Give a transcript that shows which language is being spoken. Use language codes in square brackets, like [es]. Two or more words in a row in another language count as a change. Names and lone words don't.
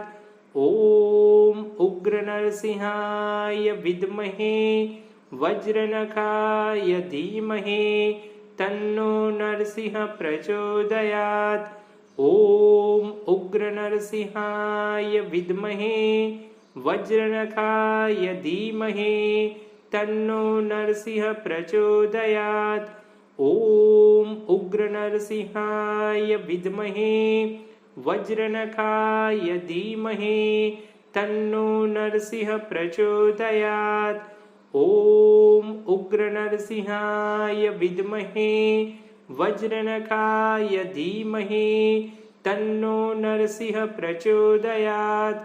[sa] ॐ उग्रनरसिंहाय विद्महे वज्रनखाय धीमहि तन्नो नरसिंह प्रचोदयात्। ॐ उग्रनरसिंहाय विद्महे वज्रनखाय धीमहि तन्नो नरसिंह प्रचोदयात्। ઓમ ઉગ્ર નરસિંહાય વિદ્મહે વજ્રનખાય ધીમહે તન્નો નરસિંહ પ્રચોદયાત. ઓમ ઉગ્ર નરસિંહાય વિદ્મહે વજ્રનખાય ધીમહે તન્નો નરસિંહ પ્રચોદયાત.